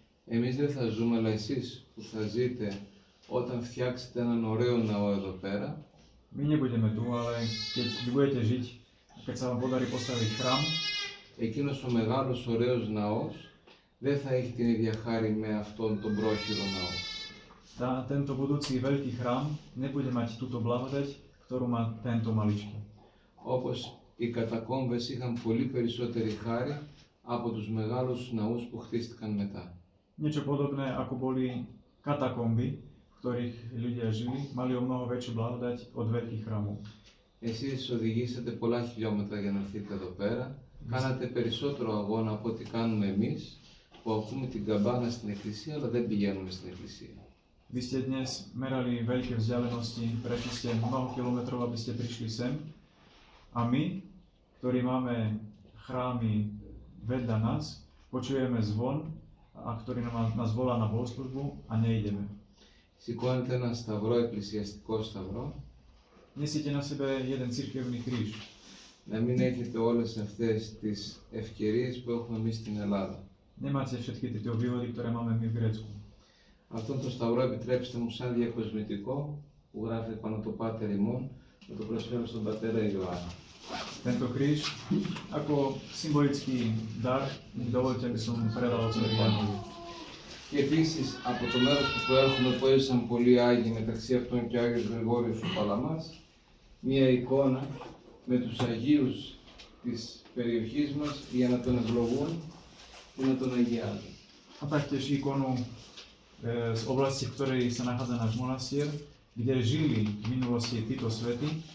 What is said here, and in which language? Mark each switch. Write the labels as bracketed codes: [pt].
[el] Εμείς δεν θα ζούμε, αλλά εσείς που θα ζείτε όταν φτιάξετε έναν ωραίο ναό εδώ πέρα, [sk] My nebudeme tu, ale keď vy budete žiť, keď sa vám podarí postaviť chrám, [el] εκείνος ο μεγάλος ωραίος ναός δεν θα έχει την ίδια χάρη με αυτόν τον πρόχειρο ναό. [sk] Tento budúci veľký chrám nebude mať túto blahodať, ktorú má tento maličký. [el] Όπως οι κατακόμβες είχαν πολύ περισσότερη χάρη από τους μεγάλους ναούς που χτίστηκαν μετά. [sk] Niečo podobné, ako boli katakomby, v ktorých ľudia žili, mali o mnoho väčšiu blahodať od veľkých chrámov. [el] Εσείς οδηγήσατε πολλά χιλιόμετρα για να έρθετε εδώ πέρα. Κάνατε περισσότερο αγώνα από ό,τι κάνουμε εμείς, που ακούμε την καμπάνα στην εκκλησία, αλλά δεν πηγαίνουμε στην εκκλησία. [sk] Vy ste dnes merali veľké vzdialenosti, prešli ste mnoho kilometrov, aby ste prišli sem. A my, ktorí máme chrámy vedľa nás, počujeme zvon, a ktorý nás volá na bohoslužbu a nejdeme. [el] Σηκώνετε έναν σταυρό, εκκλησιαστικό σταυρό. [sk] Nesiete na sebe jeden cirkevný kríž. [el] Να μην έχετε όλες αυτές τις ευκαιρίες που έχουμε εμείς στην Ελλάδα. [sk] Nemáte všetky tieto výhody, ktoré máme my v Grécku. [el] Αυτόν τον σταυρό επιτρέψτε μου σαν διακοσμητικό που γράφει πάνω το Πάτερ ημών, να το προσφέρω στον πατέρα Ιωάννη. [sk] Tento kríž ako symbolický dar, dovolte, aby som predal otcovi Jánovi. [el] Και επίσης από το μέρος που προέρχομαι που έζησαν πολλοί Άγιοι, μεταξύ αυτών και ο Άγιος Γρηγόριος ο Παλαμάς, μία εικόνα με τους Αγίους της περιοχής μας για να τον ευλογούν και να τον αγιάζουν. [sk] A taktiež ikonu z oblasti, v ktorej sa nachádza náš monastier, kde žili v minulosti títo svety.